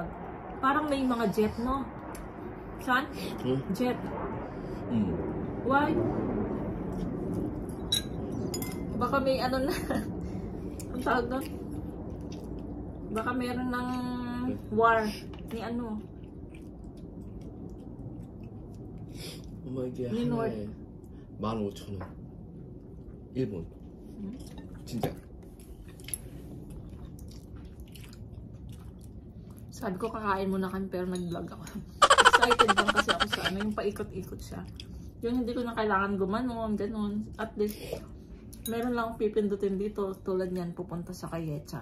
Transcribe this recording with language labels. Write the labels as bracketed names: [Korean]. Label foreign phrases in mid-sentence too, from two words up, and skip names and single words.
[Filipino] Parang may mga jet, no? San? Jet. Why? Baka may ano na. Ang tawag doon? Baka meron ng war. Ni ano? [Korean] 엄마 이게 니 하나에 15,000원. 일본. 진짜. [Filipino] Sabi ko kakain muna kami pero nag-vlog ako. Excited lang kasi ako sa ano, yung paikot-ikot siya. Yung hindi ko na kailangan gumanon, ganun. [English] At least, [Filipino] meron lang akong pipindutin dito. Tulad niyan, pupunta sa kay Yetchan.